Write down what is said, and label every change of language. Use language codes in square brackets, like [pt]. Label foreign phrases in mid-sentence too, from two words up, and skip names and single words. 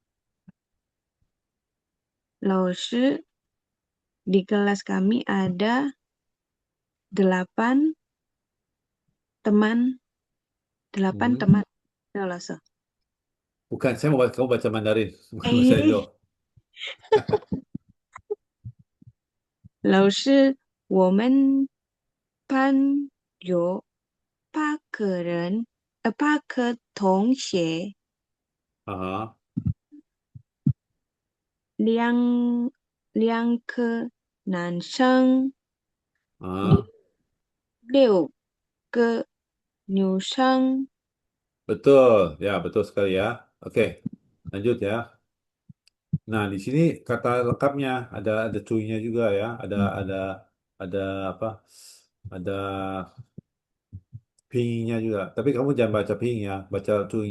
[zh] 老师, [id] di kelas kami ada 8 teman, 8 Hmm. teman. Ya, [zh] 老师. [id] Bukan, saya mau kamu baca Mandarin, bukan bahasa Indo. [zh] 哎，老师，我们班有8个人，8个同学， Aha. 两个男生， Ah, 6个女生。 [id] betul, ya betul sekali ya. Oke, lanjut ya. Nah, di sini kata lengkapnya ada cuinya juga ya, ada apa? Ada pingnya juga. Tapi kamu jangan baca ping ya, baca cuinya